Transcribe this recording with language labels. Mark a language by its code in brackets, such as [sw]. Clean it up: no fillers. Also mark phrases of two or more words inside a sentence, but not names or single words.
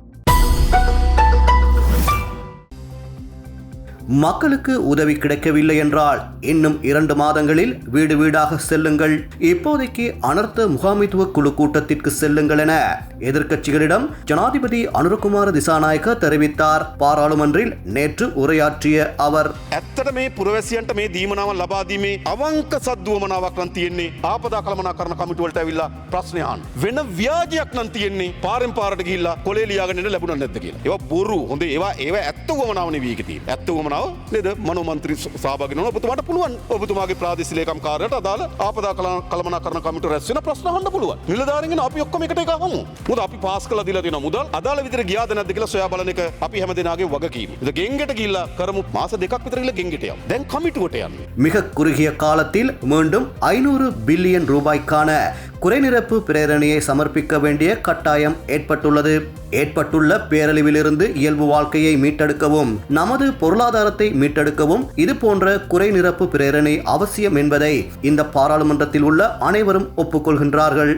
[ta] மக்களுக்கு உதவி கிடைக்கவில்லை என்றால் இன்னும் 2 மாதங்களில் வீடு வீடாக செல்லுங்கள், இப்போதைக்கு அனர்த்த முகாமைத்துவ குழு கூட்டத்திற்கு செல்லுங்கள் என எதிர்க்கட்சிகளிடம் ஜனாதிபதி அனுரகுமார திசாநாயக்க தெரிவித்தார். பாராளுமன்றில் நேற்று உரையாற்றிய அவர், [si] ඇත්තට මේ පුරවැසියන්ට මේ දීමනාවන් ලබා දීමේ අවංක සද්දුවමනාවක් නම් තියෙන්නේ ආපදා කළමනාකරණ කමිටුවලට ඇවිල්ලා ප්‍රශ්න අහන්න. වෙන ව්‍යාජයක් නම් තියෙන්නේ පාරෙන් පාරට ගිහිල්ලා කොලේ ලියාගෙන ඉන්න ලැබුණා නැද්ද කියලා. ඒවා බොරු. හොඳේ ඒවා ඇත්ත වමනාව නෙවෙයි ඒකේ තියෙන්නේ. ඇත්ත වමනාව නේද? මනෝ මන්ත්‍රී සහභාගී වෙනවා. ඔබතුමාට පුළුවන් ඔබතුමාගේ ප්‍රාදේශීය ලේකම් කාර්යාලයට අදාළ ආපදා කළමනාකරණ කමිටුව රැස් වෙන ප්‍රශ්න අහන්න පුළුවන්. නිලධාරීන්ගෙන අපි ඔක්කොම එකට එක අහමු. මොකද අපි පාස් කළා දීලා තියෙනවා මුදල් අදාළ විදිහට ගියාද නැද්ද කියලා සොයා බලන එක අපි හැමදෙනාගේ වගකීම. ඒක ගෙන්ගෙට ගිහිල්ලා කරමු මාස 2ක් විතර ගිහිල්ලා ගෙන්ගෙට යමු. දැන් කමිටුවට යන්නේ. [ta] மிக குறுகிய காலத்தில் மீண்டும் 500 பில்லியன் ரூபாய்க்கான குறைநிரப்பு பிரேரணையை சமர்ப்பிக்க வேண்டிய கட்டாயம் ஏற்பட்டுள்ள பேரழிவிலிருந்து இயல்பு வாழ்க்கையை மீட்டெடுக்கவும் நமது பொருளாதாரத்தை மீட்டெடுக்கவும் இது போன்ற குறைநிரப்பு பிரேரணை அவசியம் என்பதை இந்த பாராளுமன்றத்தில் உள்ள அனைவரும் ஒப்புக்கொள்கின்றார்கள்.